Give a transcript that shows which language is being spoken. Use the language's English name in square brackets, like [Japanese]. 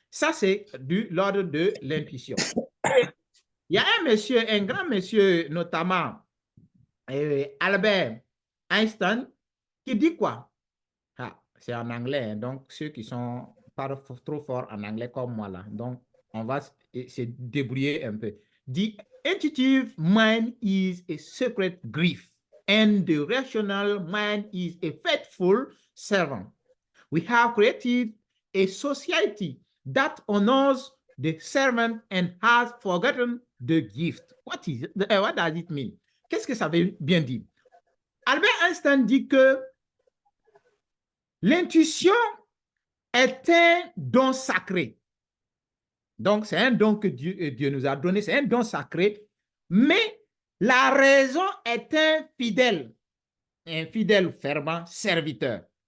[French] Ça, c'est de l'ordre de l'intuition. Il y a un monsieur, un grand monsieur, notamment Albert Einstein, qui dit quoi? Ah, c'est en anglais, hein, donc ceux qui sont pas trop forts en anglais comme moi là, donc on va se débrouiller un peu. [English] The intuitive mind is a secret grief, and the rational mind is a faithful servant. We have created a society that honors the servant and has forgotten the gift. What does it mean? [French] Qu'est-ce que ça veut bien dire? Albert Einstein dit que l'intuition est un don sacré. Donc, c'est un don que Dieu nous a donné, c'est un don sacré, mais la raison est un fidèle fervent serviteur.